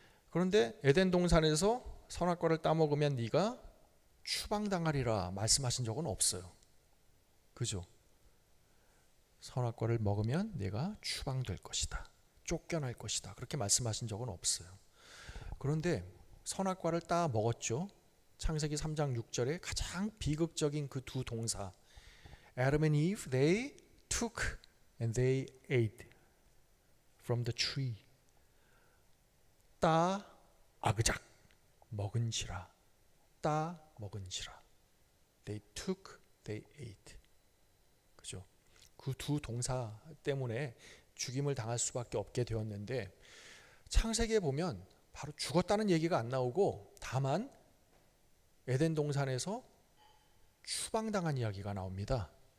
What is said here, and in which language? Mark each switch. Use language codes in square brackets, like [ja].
[ko] 그런데 에덴 동산에서 선악과를 따 먹으면 네가 추방당하리라 말씀하신 적은 없어요. 그죠? 선악과를 먹으면 내가 추방될 것이다, 쫓겨날 것이다, 그렇게 말씀하신 적은 없어요. 그런데 선악과를 따 먹었죠. 창세기 3장 6절에 가장 비극적인 그 두 동사, [en] Adam and Eve, they took and they ate from the tree. [ko] 따 아그작 먹은지라, 따 먹은지라. [en] They took, they ate. [ko] 그죠? 그 두 동사 때문에 죽임을 당할 수밖에 없게 되었는데, 창세기에 보면 바로 죽었다는 얘기가 안 나오고 다만 에덴 동산에서 추방당한 이야기가 나옵니다.